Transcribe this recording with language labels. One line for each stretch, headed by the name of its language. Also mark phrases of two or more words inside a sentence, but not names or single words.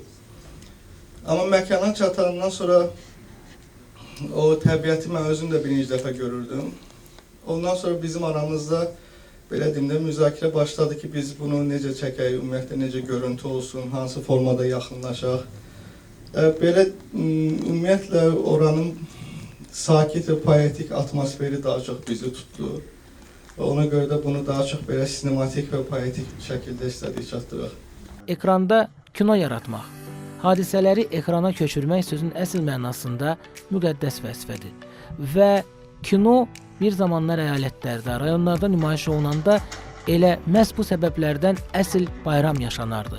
Azerbaijani: Amma məkana çatandan sonra o təbiəti mən özüm də birinci dəfə görürdüm. Ondan sonra bizim aramızda belə deyim də müzakirə başladı ki, biz bunu necə çəkək, ümumiyyətlə necə görüntü olsun, hansı formada yaxınlaşaq. Belə ümumiyyətlə
Turkish: oranın sakit ve poetik atmosferi daha çok bizi tuttu. Ve ona göre de bunu daha çok böyle sinematik ve poetik şekilde
Azerbaijani: istədik çatdıraq. Ekranda kino yaratmaq, hadisələri ekrana köçürmək sözün əsl mənasında müqəddəs vəzifədir. Və kino bir zamanlar əyalətlərdə, rayonlarda nümayiş olunanda elə məhz bu səbəblərdən əsl bayram yaşanardı.